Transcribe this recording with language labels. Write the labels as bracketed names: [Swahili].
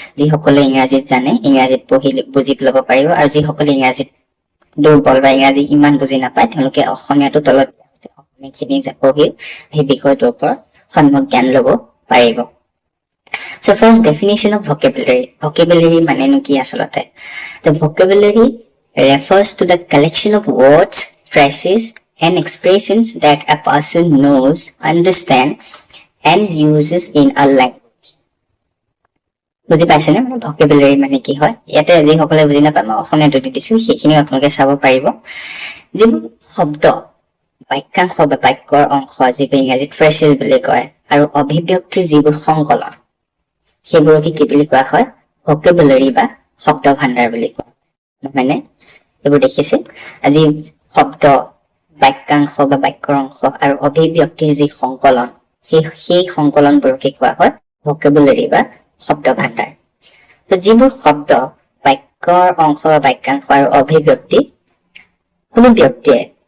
[Assamese] যিসকলে ইংৰাজীত জানে ইংৰাজীত পঢ়ি বুজি ল'ব পাৰিব, আৰু যিসকলে ইংৰাজীত দুৰ্বল বা ইংৰাজী ইমান বুজি নাপায় তেওঁলোকে অসমীয়াটো তলত অসমীয়াখিনি পঢ়ি সেই বিষয়টোৰ ওপৰত সম্যক জ্ঞান ল'ব পাৰিব। [English] So first, definition of vocabulary. Vocabulary manenu ki asolote? The vocabulary refers to the collection of words, phrases and expressions that a person knows, understands and uses in a language. [Assamese] বুজি পাইছেনে মানে ভকেবুলাৰী মানে কি হয় ইয়াতে যিসকলে বুজি নাপায় মই অসমীয়াটো দি দিছো সেইখিনি আপোনালোকে চাব পাৰিব যিবোৰ শব্দ বাক্যাংশ বা বাক্যৰ অংশ যিবোৰ ইংৰাজীত ফ্ৰেছেছ বুলি কয় আৰু অভিব্যক্তিৰ যিবোৰ সংকলন সেইবোৰকে কি বুলি কোৱা হয় ভকেবুলাৰী বা শব্দ ভাণ্ডাৰ বুলি কোৱা নহয়নে এইবোৰ দেখিছে আজি শব্দ বাক্যাংশ বা বাক্যৰ অংশ আৰু অভিব্যক্তিৰ যি সংকলন সেই সংকলনবোৰকে কোৱা হয় ভকেবুলাৰী বা শব্দ ভাণ্ডাৰ যিবোৰ শব্দ বাক্যৰ অংশ বা বাক্যাংশ আৰু অভিব্যক্তি কোনো ব্যক্তিয়ে